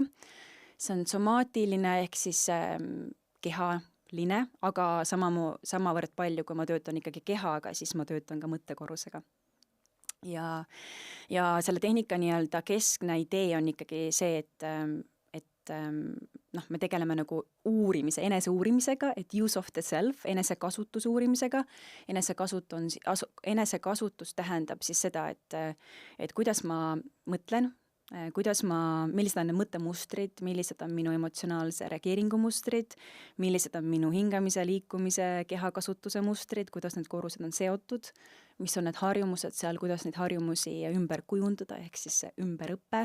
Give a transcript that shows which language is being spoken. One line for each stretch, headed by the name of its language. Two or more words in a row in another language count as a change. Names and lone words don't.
Estonian: See on somaatiline ehk siis kehaline, aga samavõrd palju, kui ma töötan ikkagi kehaga, siis ma töötan ka mõttekorrusega. Ja selle tehnika nii-öelda keskne idee on ikkagi see, et me tegeleme nagu eneseuurimisega, et
English: use of the self,
Estonian: enesekasutus uurimisega. Enesekasutus tähendab siis seda, et kuidas ma mõtlen, millised on need mõttemustrid, millised on minu emotsionaalse reageeringu mustrid, millised on minu hingamise, liikumise, kehakasutuse mustrid, kuidas need korrused on seotud, mis on need harjumused seal, kuidas neid harjumusi ümber kujundada, ehk siis ümberõppe.